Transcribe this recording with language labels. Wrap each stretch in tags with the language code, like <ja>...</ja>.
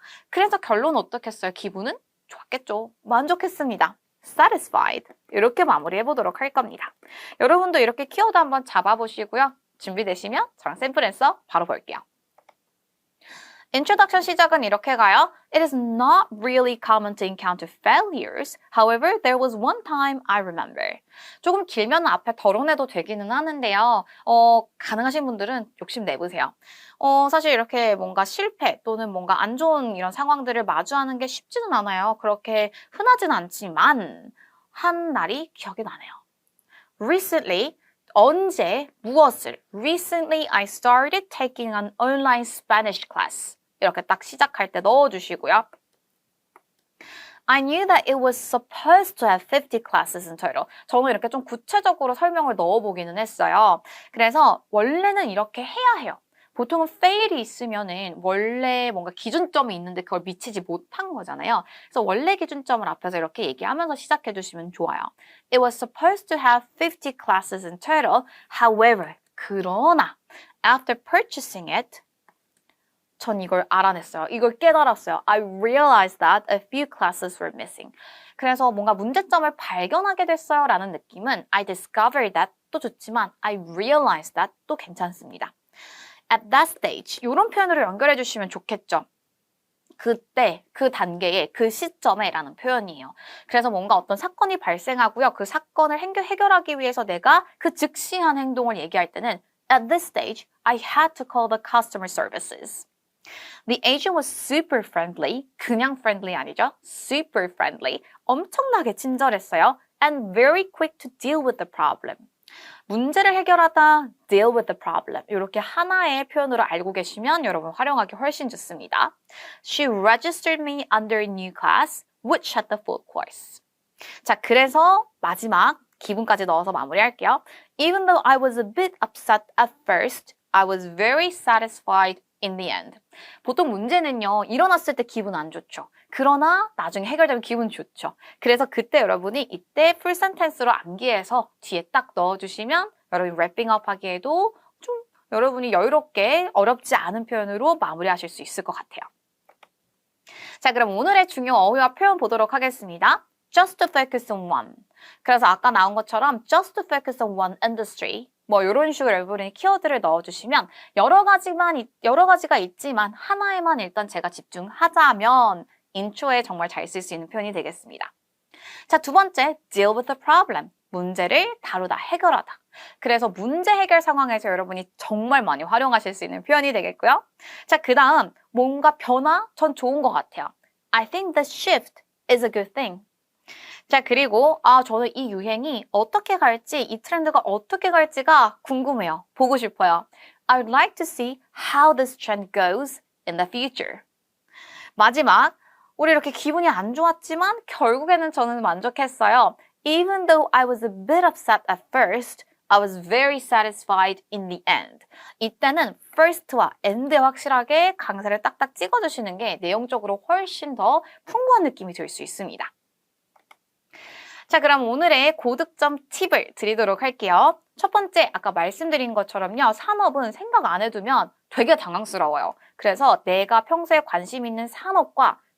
<ko>그래서 결론 어떻겠어요? 기분은 좋았겠죠. 만족했습니다.</ko> <en>satisfied.</en> <ko>이렇게 마무리해보도록 할 겁니다. 여러분도 이렇게 키워드 한번 잡아보시고요. 준비되시면 저랑 샘플 앤서 바로 볼게요. Introduction 시작은 이렇게 가요.</ko> <en>It is not really common to encounter failures. However, there was one time I remember.</en> <ko>조금 길면 앞에 덜어내도 되기는 하는데요. 가능하신 분들은 욕심 내보세요. 사실 이렇게 뭔가 실패 또는 뭔가 안 좋은 이런 상황들을 마주하는 게 쉽지는 않아요. 그렇게 흔하진 않지만 한 날이 기억이 나네요.</ko> <en>Recently,</en> <ko>언제, 무엇을</ko> <en>Recently I started taking an online Spanish class.</en> <ko>이렇게 딱 시작할 때 넣어주시고요.</ko> <en>I knew that it was supposed to have 50 classes in total.</en> <ko>저는 이렇게 좀 구체적으로 설명을 넣어보기는 했어요. 그래서 원래는 이렇게 해야 해요. 보통은 fail이 있으면은 원래 뭔가 기준점이 있는데 그걸 미치지 못한 거잖아요. 그래서 원래 기준점을 앞에서 이렇게 얘기하면서 시작해 주시면 좋아요.</ko> <en>It was supposed to have 50 classes in total. However,</en> <ko>그러나</ko> <en>after purchasing it,</en> <ko>전 이걸 알아냈어요. 이걸 깨달았어요.</ko> <en>I realized that a few classes were missing.</en> <ko>그래서 뭔가 문제점을 발견하게 됐어요 라는 느낌은</ko> <en>I discovered that</en> <ko>또 좋지만</ko> <en>I realized that</en> <ko>또 괜찮습니다.</ko> <en>At that stage,</en> <ko>이런 표현으로 연결해 주시면 좋겠죠. 그때, 그 단계에, 그 시점에 라는 표현이에요. 그래서 뭔가 어떤 사건이 발생하고요. 그 사건을 해결하기 위해서 내가 그 즉시한 행동을 얘기할 때는</ko> <en>At this stage, I had to call the customer services. The agent was super friendly.</en> <ko>그냥 friendly 아니죠?</ko> <en>Super friendly.</en> <ko>엄청나게 친절했어요.</ko> <en>And very quick to deal with the problem.</en> <ko>문제를 해결하다,</ko> <en>deal with the problem.</en> <ko>이렇게 하나의 표현으로 알고 계시면 여러분 활용하기 훨씬 좋습니다.</ko> <en>She registered me under a new class, which had the full course.</en> <ko>자, 그래서 마지막 기분까지 넣어서 마무리할게요.</ko> <en>Even though I was a bit upset at first, I was very satisfied in the end.</en> <ko>보통 문제는요, 일어났을 때 기분 안 좋죠. 그러나 나중에 해결되면 기분 좋죠. 그래서 그때 여러분이 이때 풀 센텐스로 암기해서 뒤에 딱 넣어주시면 여러분이 랩핑업 하기에도 좀 여러분이 여유롭게 어렵지 않은 표현으로 마무리하실 수 있을 것 같아요. 자, 그럼 오늘의 중요 어휘와 표현 보도록 하겠습니다.</ko> <en>Just to focus on one.</en> <ko>그래서 아까 나온 것처럼</ko> <en>just to focus on one industry.</en> <ko>뭐 이런 식으로 여러분이 키워드를 넣어주시면 여러 가지가 있지만 하나에만 일단 제가 집중하자면 인트로에 정말 잘 쓸 수 있는 표현이 되겠습니다. 자, 두 번째,</ko> <en>deal with the problem.</en> <ko>문제를 다루다, 해결하다. 그래서 문제 해결 상황에서 여러분이 정말 많이 활용하실 수 있는 표현이 되겠고요. 자, 그 다음 뭔가 변화? 전 좋은 것 같아요.</ko> <en>I think the shift is a good thing.</en> <ko>자, 그리고 저는 이 유행이 어떻게 갈지, 이 트렌드가 어떻게 갈지가 궁금해요. 보고 싶어요.</ko> <en>I would like to see how this trend goes in the future.</en> <ko>마지막, 우리 이렇게 기분이 안 좋았지만 결국에는 저는 만족했어요.</ko> <en>Even though I was a bit upset at first, I was very satisfied in the end.</en> <ko>이때는 first와 end에 확실하게 강세를 딱딱 찍어주시는 게 내용적으로 훨씬 더 풍부한 느낌이 들 수 있습니다. 자, 그럼 오늘의 고득점 팁을 드리도록 할게요. 첫 번째, 아까 말씀드린 것처럼요. 산업은 생각 안 해두면 되게 당황스러워요. 그래서 내가 평소에 관심 있는 산업과</ko>